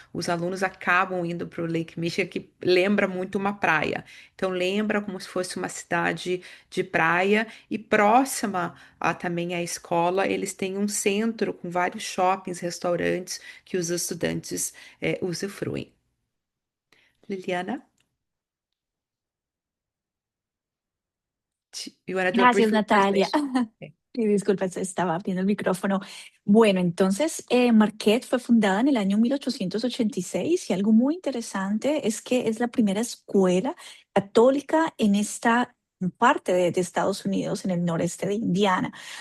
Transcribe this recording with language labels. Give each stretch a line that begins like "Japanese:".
Portuguese: Os alunos acabam indo para o Lake Michigan, que lembra muito uma praia. Então, lembra como se fosse uma cidade de praia e próxima também à escola, eles têm um centro com vários shoppings, restaurantes que os estudantes usufruem.
English: Liliana, you want to do a brief
Spanish: Gracias, Natalia.
English: translation? Okay.
Spanish: Y disculpa, se estaba abriendo el micrófono. Bueno, entonces, Marquette fue fundada en el año 1886 y algo muy interesante es que es la primera escuela católica en esta parte de Estados Unidos, en el noreste de Indiana.